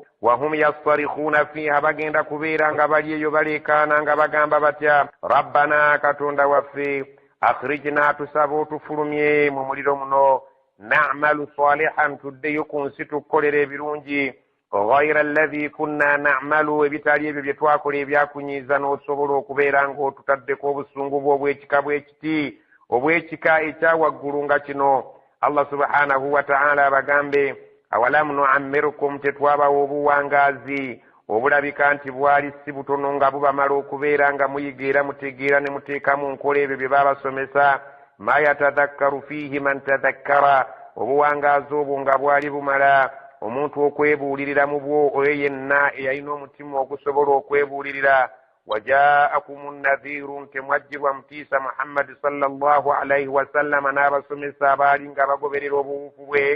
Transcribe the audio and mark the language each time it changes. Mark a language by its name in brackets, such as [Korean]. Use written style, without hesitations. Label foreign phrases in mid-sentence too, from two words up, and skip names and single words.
[Arabic] وهم يصطرخون فيها [Ganda] bagenda kubeera nga bali eyo baleekaana nga bagamba batya rabbana katonda waffe akhrijna tusaba otufulumye mu muliro muno [Arabic] نعمل صالحا [Ganda] tuddeyo ku nsi tukolera ebirungi [Arabic] غير الذي كنا نعمل [Ganda] ebitali ebyo bye twakola ebyakunyiiza n'osobola okubeera ng'otutaddeko obusungu bw'obwekika bw'ekiti obwekika ekyawaggulu nga kino. [Arabic] الله سبحانه وتعالى [Ganda] abagambe [Arabic] أولم نعمركم [Ganda] tetwabawo obuwangaazi obulabika nti bwali si butono nga bubamala okubeera nga muyigeera mutegeera ne muteekamu nkola ebyo bye babasomesa. [Arabic] ما يتذكر فيه من تذكر, [Ganda] obuwangaazi obwo nga bwali bumala omuntu okwebuulirira mu bwo oyo yenna eyalina omutima ogusobola okwebuulirira. [Arabic] وجاءكم النذير, [Ganda] nke mwajjibwa mutiisa Muhammad [Arabic] صلى الله عليه وسلم [Ganda] n'abasomesa abaali nga bagoberera obuwufu bwe.